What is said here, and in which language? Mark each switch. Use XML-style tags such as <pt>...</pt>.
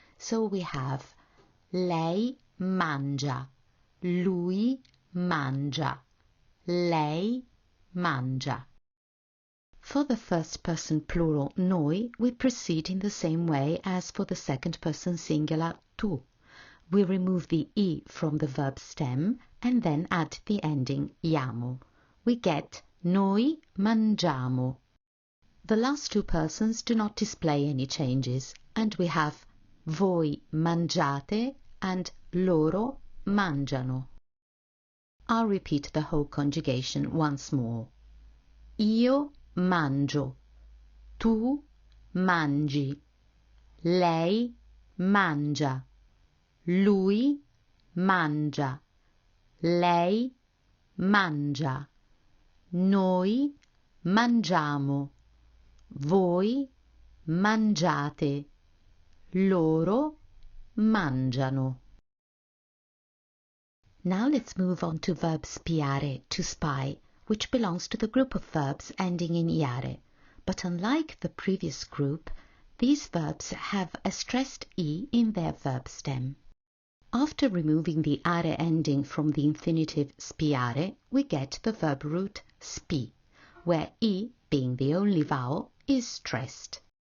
<en>So we have</en> <it>lei mangia, lui mangia, lei mangia.</it> <en>For the first person plural noi, we proceed in the same way as for the second person singular tu. We remove the E from the verb stem and then add the ending iamo. We get</en> <it>noi mangiamo.</it> <en>The last two persons do not display any changes, and we have</en> <it>voi mangiate</it> <en>and</en> <it>loro mangiano.</it> <en>I'll repeat the whole conjugation once more.</en> <it>Io mangio, tu mangi, lei mangia, lui mangia, lei mangia, noi mangiamo, voi mangiate, loro mangiano.</it> <en>Now let's move on to verb spiare, to spy, which belongs to the group of verbs ending in iare. But unlike the previous group, these verbs have a stressed E in their verb stem. After removing the are ending from the infinitive spiare, we get the verb root spi, where E, being the only vowel, is stressed.</en>